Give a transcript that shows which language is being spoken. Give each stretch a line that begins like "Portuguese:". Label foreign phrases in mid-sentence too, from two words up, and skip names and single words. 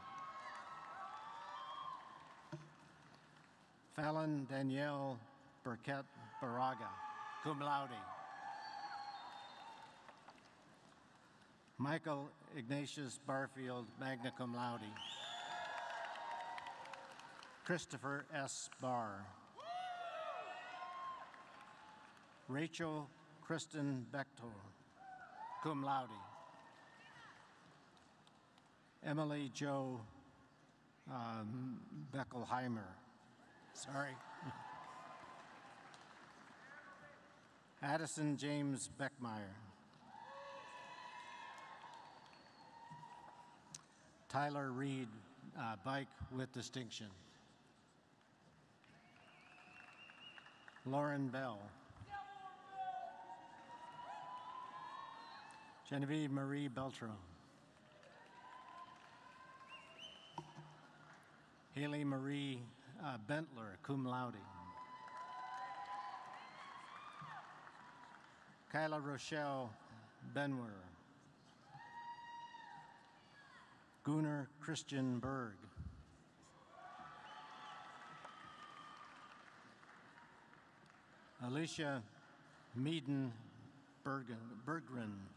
English: Fallon Danielle Burkett Baraga,
Latin: cum laude.
English: Michael Ignatius Barfield,
Latin: magna cum laude.
English: Christopher S. Barr. Rachel Kristen Bechtor,
Latin: cum laude.
English: Emily Jo Beckelheimer, sorry. Addison James Beckmeyer. Tyler Reed, bike with distinction. Lauren Bell. Genevieve Marie Beltran. Haley Marie Bentler,
Latin: cum laude.
English: Kyla Rochelle Benwer. Gunnar Christian Berg. Alicia Meaden Berggren.